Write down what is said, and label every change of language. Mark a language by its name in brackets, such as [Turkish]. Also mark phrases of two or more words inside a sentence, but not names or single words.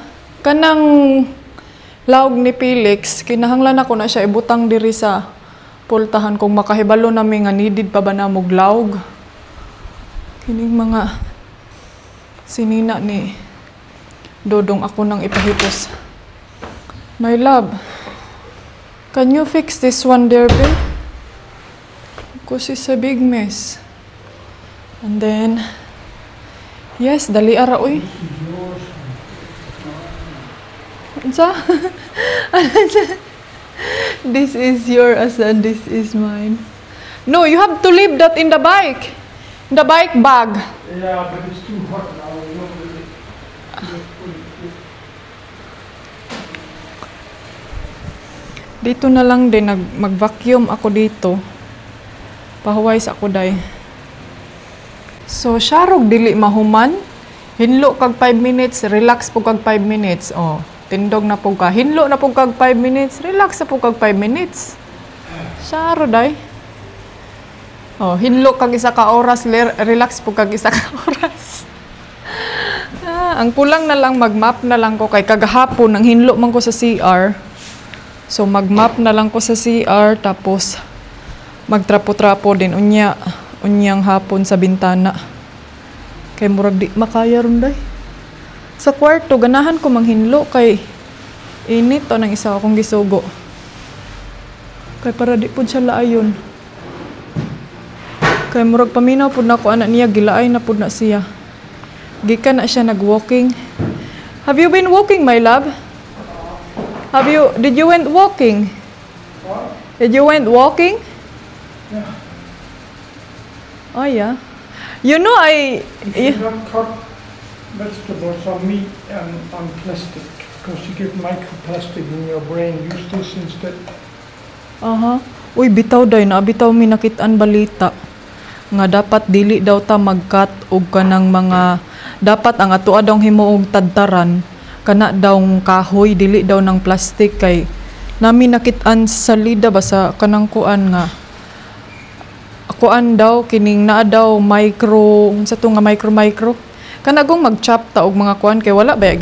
[Cebuano] Kanang laog ni Felix, kinahanglan ako na siya ibutang diri sa pultahan kung makahibalo nami nga needed pa ba na mog laog. Kining mga sinina ni Dodong ako nang ipahipos. [English] My love, can you fix this one there, babe? Because it's a big mess. And then, yes, [Cebuano] dali ara, uy. Sa? [English] This is yours and this is mine. No, you have to leave that in the bike. In the bike bag. Yeah, but it's too hot now. [Filipino] Dito na lang din, mag-vacuum ako dito. [Cebuano] Pahuways ako day. So, syarog dili mahuman. Hinlo kag 5 minutes, relax po kag 5 minutes. Oh, tindog na po ka. Hinlo na po kag 5 minutes, relax na po kag 5 minutes. Syaro day. Oh, hinlo kag isa ka oras, relax po kag isa ka oras. Ang kulang na lang mag-map na lang ko kay kagahapon nang hinlo man ko sa CR. So mag-map na lang ko sa CR tapos magtrapo-trapo din unyang hapon sa bintana. Kay murag di makaya ron day. Sa kwarto ganahan ko manghinlo kay init to nang isa akong gisugo. Kay para di pud siya laayon. Kay murag paminaw pud nako anak niya gilaay na pud na siya. Gikan na siya nag-walking. [English] Have you been walking, my love? Did you went walking? What? Did you went walking? Yeah. Oh yeah. You know You don't cut vegetables on meat and on plastic because you get microplastic in your brain. Use this instead. [Cebuano] Uy, bitaw day na bitaw mi nakitaan balita nga dapat dili daw ta mag-cut og kanang mga dapat ang atoa daw himuog tadtaran kana daw kahoy dili daw ng plastic kay nami nakit-an sa lida ba sa kanang kuan nga kuan daw kining naa daw micro unsa to nga micro kanagong mag-chop ta og mga kuan kay wala ba